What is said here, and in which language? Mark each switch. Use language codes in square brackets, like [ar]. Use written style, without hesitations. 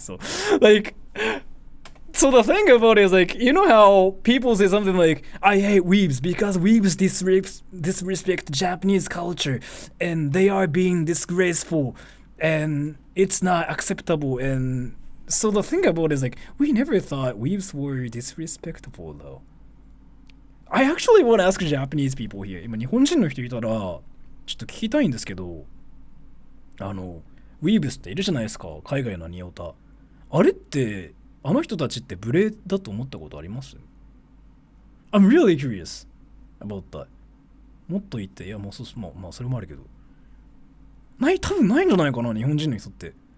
[en] So like, so the thing about it is like, you know how people say something like, I hate weebs because weebs disrespect Japanese culture and they are being disgraceful and it's not acceptable. And so the thing about it is like, we never thought weebs were disrespectful though. I actually want to ask Japanese people here. [ja] 今日本人の人いたらちょっと聞きたいんですけど、ウィーブスっているじゃないですか、海外のニオタ。あれってあの人たちって無礼だと思ったことあります？ [en] I'm really curious about that. [ja] もっと言って、いやもうそれもあるけど、多分ないんじゃないかな、日本人の人って。